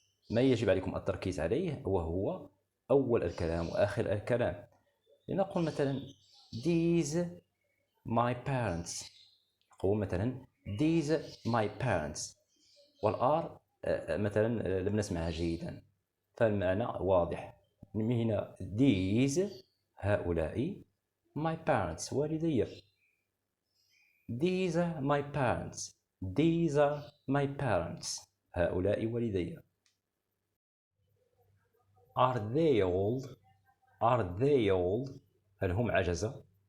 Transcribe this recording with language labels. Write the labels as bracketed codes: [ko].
[ar] ما يجب عليكم التركيز عليه وهو أول الكلام وآخر الكلام. لنقول مثلا [en] these my parents. [ar] نقول مثلا [en] these my parents [ar] والآر مثلا لم نسمعها جيدا فالمعنى واضح. من هنا [en] these [ar] هؤلاء [en] my parents [ar] والدي. [en] These are my parents [ar] هؤلاء والدي. [en] Are they old [ar] هل هم عجزة.